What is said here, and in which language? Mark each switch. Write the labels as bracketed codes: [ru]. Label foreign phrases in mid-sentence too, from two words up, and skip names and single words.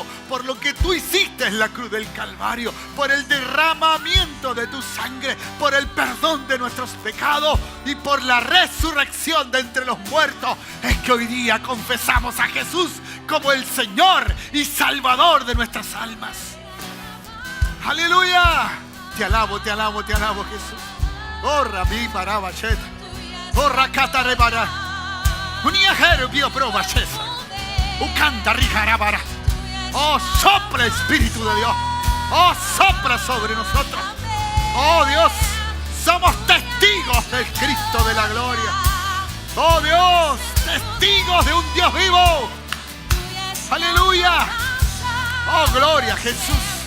[es] Por lo que tú hiciste en la cruz del Calvario, por el derramamiento de tu sangre, por el perdón de nuestros pecados y por la resurrección de entre los muertos, es que hoy día confesamos a Jesús como el Señor y Salvador de nuestras almas. ¡Aleluya! Te alabo, te alabo, te alabo, Jesús. Oh, Rabí Parabachet. Oh, Rakata Rebara. Uniajero Bio Probachesa. Ucanta Rijarabara. Oh, sopla Espíritu de Dios. Oh, sopla sobre nosotros. Oh, Dios, somos testigos del Cristo de la gloria. Oh, Dios, testigos de un Dios vivo. Aleluya. Oh, gloria a Jesús.